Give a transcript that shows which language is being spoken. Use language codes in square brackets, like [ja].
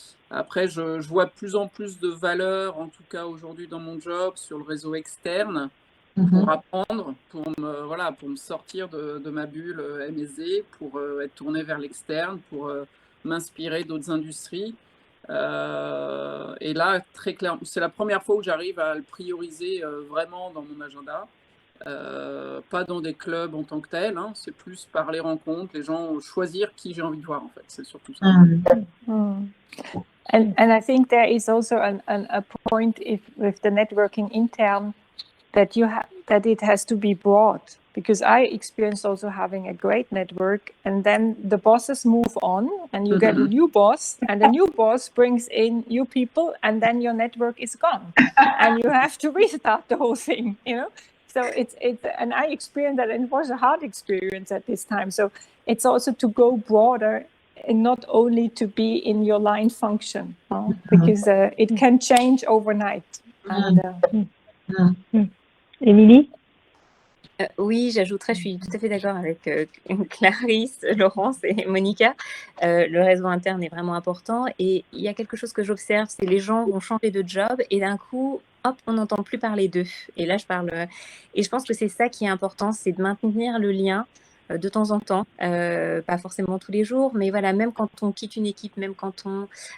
[fr] Après, je vois de plus en plus de valeur, en tout cas aujourd'hui dans mon job, sur le réseau externe, pour apprendre, pour me sortir de ma bulle MSD, pour être tourné vers l'externe, pour m'inspirer d'autres industries. Et là, très clairement, c'est la première fois où j'arrive à le prioriser vraiment dans mon agenda. Pas dans des clubs en tant que tel, hein, c'est plus par les rencontres, les gens choisir qui j'ai envie de voir en fait, c'est surtout ça. [en] And I think there is also a point with the networking intern that that it has to be broad, because I experienced also having a great network, and then the bosses move on and you get a new boss, and the new boss brings in new people, and then your network is gone and you have to restart the whole thing, you know. So it's and I experienced that, and it was a hard experience at this time. So it's also to go broader and not only to be in your line function, because it can change overnight. And [fr] Émilie? Oui, j'ajouterais, je suis tout à fait d'accord avec Clarisse, Laurence et Monica. Le réseau interne est vraiment important, et il y a quelque chose que j'observe, c'est les gens vont changer de job et d'un coup, hop, on n'entend plus parler d'eux. Et là, je parle, et je pense que c'est ça qui est important, c'est de maintenir le lien de temps en temps, pas forcément tous les jours, mais voilà, même quand on quitte une équipe, même quand on